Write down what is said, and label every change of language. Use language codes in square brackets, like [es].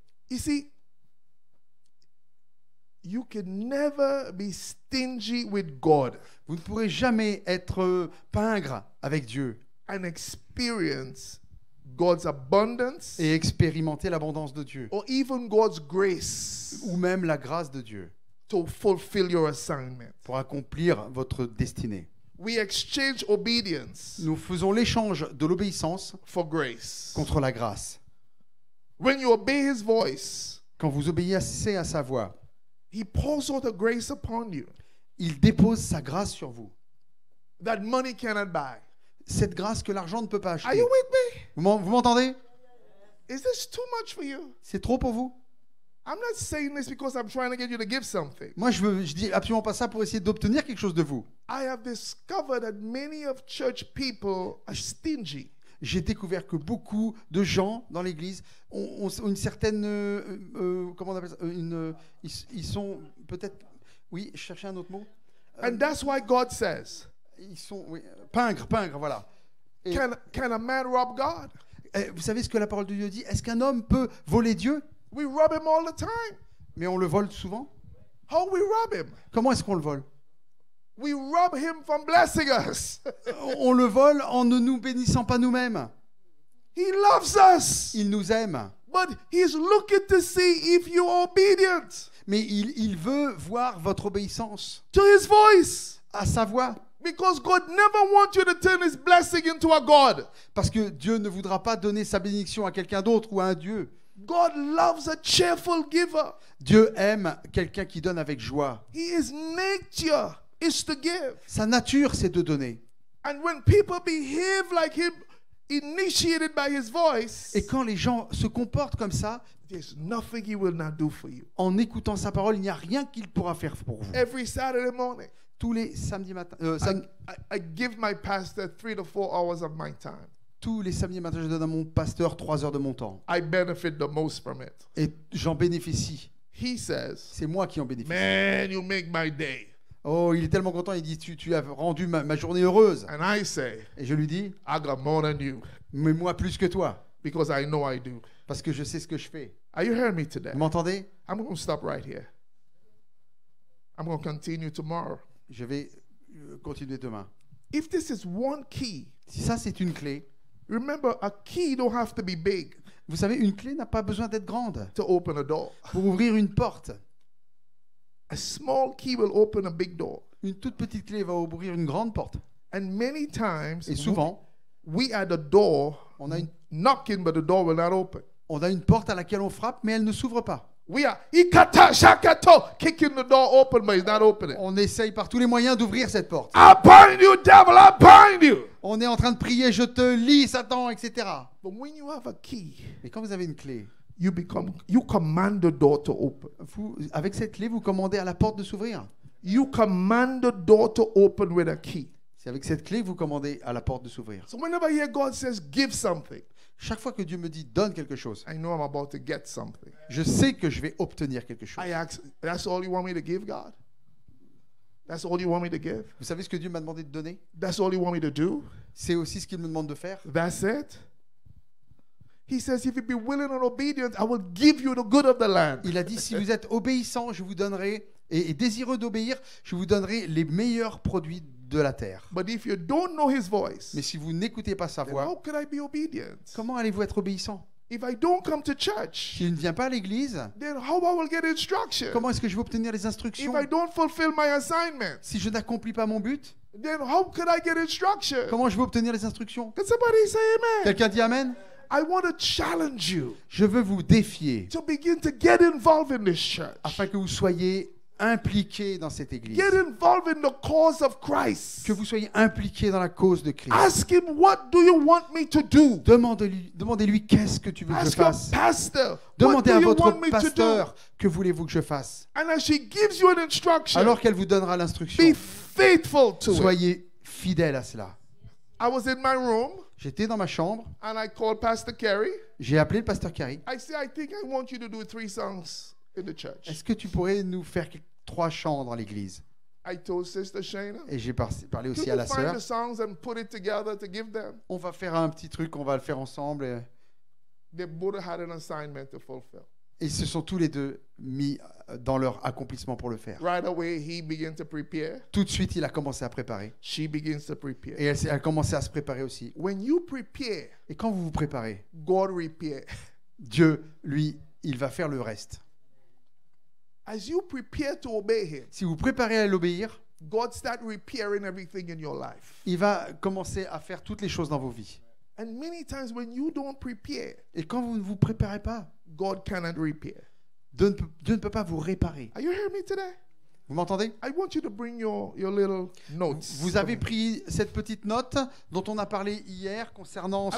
[en] You see, you can never be stingy with God [fr] Vous ne pourrez jamais être pingre avec Dieu [en] and experience God's abundance, [fr] et expérimenter l'abondance de Dieu, [en] or even God's grace [fr] ou même la grâce de Dieu [en] to fulfill your assignment. [fr] pour accomplir votre destinée. [en] We exchange obedience [fr] Nous faisons l'échange de l'obéissance [en] for grace. [fr] contre la grâce. [en] When you obey his voice, [fr] Quand vous obéissez à sa voix, [en] he pours out a grace upon you [fr] il dépose sa grâce sur vous. [en] that money cannot buy. [fr] Cette grâce que l'argent ne peut pas [en] Are [fr] acheter. [en] you with me? [fr] Vous m'entendez? [en] Is this too much for you? [fr] C'est trop pour vous? [en] I'm not saying this because I'm trying to get you to give something. [fr] Moi, je dis absolument pas ça pour essayer d'obtenir quelque chose de vous. [en] I have discovered that many of church people are stingy. [fr] J'ai découvert que beaucoup de gens dans l'Église ont une certaine... comment on appelle ça? Ils sont peut-être... Oui, je cherchais un autre mot. [en] And that's why God says, [fr] Ils sont... Oui, pingres, voilà. Et, [en] can a man rob God? [fr] vous savez ce que la parole de Dieu dit? Est-ce qu'un homme peut voler Dieu? [en] We rob him all the time. [fr] Mais on le vole souvent. [en] How we rob him? [fr] Comment est-ce qu'on le vole? [en] We rob him from blessing us. [fr] On le vole en ne nous bénissant pas nous-mêmes. [en] He loves us, [fr] Il nous aime. [en] but he's looking to see if you're obedient [fr] Mais il veut voir votre obéissance [en] to his voice. [fr] à sa voix. [en] Because God never wants you to turn his blessing into a God. [fr] Parce que Dieu ne voudra pas donner sa bénédiction à quelqu'un d'autre ou à un Dieu. [en] God loves a cheerful giver. [fr] Dieu aime quelqu'un qui donne avec joie. [en] His nature is to give. [fr] Sa nature, c'est de donner. [en] And when people behave like him, initiated by his voice, [fr] Et quand les gens se comportent comme ça, [en] there's nothing he will not do for you. [fr] en écoutant sa parole, il n'y a rien qu'il pourra faire pour vous. [en] Every Saturday morning, [fr] Tous les samedis matins, [en] I give my pastor 3 to 4 hours of my time. [fr] tous les samedis matins, je donne à mon pasteur 3 heures de mon temps. [en] I benefit the most from it. [fr] Et j'en bénéficie. [en] He says, [fr] C'est moi qui en bénéficie. [en] man, you make my day. [fr] Oh, il est tellement content, il dit, tu as rendu ma journée heureuse. [en] And I say, [fr] Et je lui dis, [en] I got more than you [fr] mais moi plus que toi, [en] because I know I do. [fr] parce que je sais ce que je fais. [en] Are you hearing me today? [fr] Vous m'entendez? [en] I'm going to stop right here. I'm going to continue tomorrow. [fr] Je vais continuer demain. [en] If this is one key, [fr] Si ça, c'est une clé, [en] remember a key don't have to be big [fr] vous savez, une clé n'a pas besoin d'être grande [en] to open a door. [fr] pour ouvrir une porte. [en] A small key will open a big door. [fr] Une toute petite clé va ouvrir une grande porte. [en] And many times, [fr] Et souvent, [en] we at the door [fr] on a une, [en] knocking, but the door will not open. [fr] on a une porte à laquelle on frappe, mais elle ne s'ouvre pas. [en] We are ikata shakato, kicking the door open, but it's not opening. [fr] On essaye par tous les moyens d'ouvrir cette porte. [en] I bind you, devil, I bind you. [fr] On est en train de prier, je te lis, Satan, etc. [en] But when you have a key, [fr] Mais quand vous avez une clé, [en] you command the door to open. [fr] avec cette clé, vous commandez à la porte de s'ouvrir. [en] You command the door to open with a key. [fr] C'est avec cette clé que vous commandez à la porte de s'ouvrir. [en] So whenever I hear God says, give something, [fr] Chaque fois que Dieu me dit donne quelque chose, [en] I know I'm about to get something. [fr] je sais que je vais obtenir quelque chose. [en] I ask, that's all you want me to give, God? That's all you want me to give? [fr] Vous savez ce que Dieu m'a demandé de donner? [en] That's all you want me to do? [fr] C'est aussi ce qu'il me demande de faire. [en] That's it? He says, if you be willing and obedient, I will give you the good of the land. [fr] Il a dit, si vous êtes obéissant, je vous donnerai, et désireux d'obéir, je vous donnerai les meilleurs produits de la terre. [en] But if you don't know his voice, [fr] Mais si vous n'écoutez pas sa [en] then [fr] voix, [en] how could I be obedient? [fr] comment allez-vous être obéissant? [en] If I don't come to church, [fr] Si je ne viens pas à l'église, [en] then how I will get instruction? [fr] comment est-ce que je vais obtenir les [en] If [fr] instructions? [en] I don't fulfill my assignment, [fr] Si je n'accomplis pas mon but, [en] then how could I get instruction? [fr] comment je vais obtenir les instructions? [en] Can somebody say amen? [fr] Quelqu'un dit Amen? [en] I want to challenge you [fr] Je veux vous défier [en] to begin to get involved in this church. [fr] afin que vous soyez impliqués dans cette église. [en] Get involved in the cause of Christ. [fr] Que vous soyez impliqués dans la cause de Christ. [en] Ask him, what do you want me to do? [fr] Demandez-lui qu'est-ce que tu veux que je [en] Ask your [fr] fasse. [en] pastor, what [fr] Demandez [en] do [fr] à [en] you [fr] votre [en] want me to do? [fr] pasteur que voulez-vous que je fasse. [en] And as she gives you an instruction, [fr] Alors qu'elle vous donnera l'instruction, [en] be faithful to it. [fr] soyez fidèles à cela. [en] I was in my room [fr] J'étais dans ma chambre, [en] and I called Pastor Kerry. [fr] j'ai appelé le pasteur Carrie. [en] I said, I think I want you to do 3 songs in the church. [fr] Est-ce que tu pourrais nous faire 3 chants dans l'église? [en] I told Sister Shayna, [fr] Et j'ai parlé aussi [en] could [fr] à [en] you [fr] la [en] find [fr] sœur. [en] the songs and put it together to give them? [fr] On va faire un petit truc, on va le faire ensemble. [en] They both had an assignment to fulfill. [fr] Et ils se sont tous les deux mis dans leur accomplissement pour le faire. [en] Right away, he began to prepare. [fr] Tout de suite, il a commencé à préparer. [en] She begins to prepare. [fr] Et elle a commencé à se préparer aussi. [en] When you prepare, [fr] Et quand vous vous préparez, [en] God repair. [fr] Dieu, lui, il va faire le reste. [en] As you prepare to obey him, [fr] Si vous préparez à l'obéir, [en] God start repairing everything in your life. [fr] il va commencer à faire toutes les choses dans vos vies. [en] And many times when you don't prepare, [fr] Et quand vous ne vous préparez pas, [en] God cannot repair. [fr] Dieu ne peut pas vous réparer. [en] Are you hearing me today? [fr] Vous m'entendez? [en] I want you to bring your little notes. [fr] Vous avez pris cette petite note dont on a parlé hier concernant ce